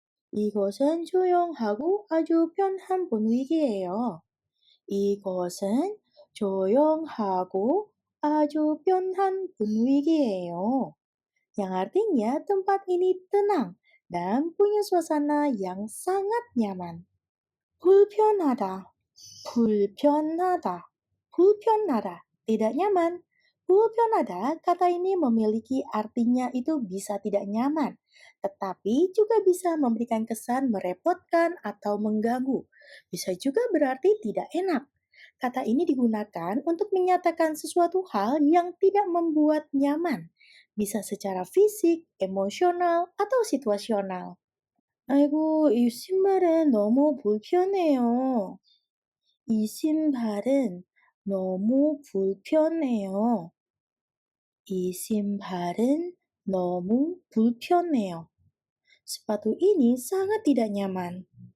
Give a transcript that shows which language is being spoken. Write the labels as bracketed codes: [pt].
[ko] 이것은 조용하고 아주 편한 분위기예요. 이것은 조용하고 아주 편한 분위기예요. [id] Yang artinya tempat ini tenang dan punya suasana yang sangat nyaman. [ko] 불편하다, 불편하다, 불편하다, [id] tidak nyaman. 불편하다, kata ini memiliki artinya itu bisa tidak nyaman, tetapi juga bisa memberikan kesan merepotkan atau mengganggu. Bisa juga berarti tidak enak. Kata ini digunakan untuk menyatakan sesuatu hal yang tidak membuat nyaman, bisa secara fisik, emosional, atau situasional. [ko] 아이고, 이 신발은 너무 불편해요. 이 신발은 너무 불편해요. 이 신발은 너무 불편해요. [id] Sepatu ini sangat tidak nyaman.